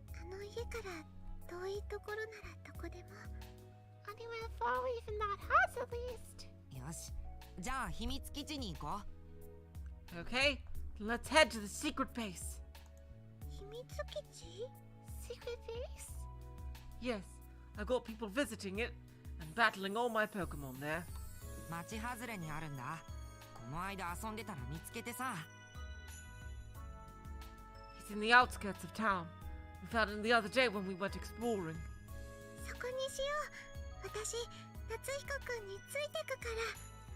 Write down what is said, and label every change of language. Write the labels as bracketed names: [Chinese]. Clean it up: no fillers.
[Japanese] あの家から遠いところならどこでも。 [English] Anywhere far away from that house, at least. [Japanese] よし。じゃあ秘密基地に行こ [English] Okay, let's head to the secret base. [Japanese] 秘密基地？ [English] Secret base? Yes, I got people visiting it and battling all my Pokemon there. [Japanese] う。町外れにあるんだ。この間遊んでたら見つけてさ。 [English] It's in the outskirts of town. We found it the other day when we went exploring. [Japanese] そこにしよう。私、夏彦くんについてくから。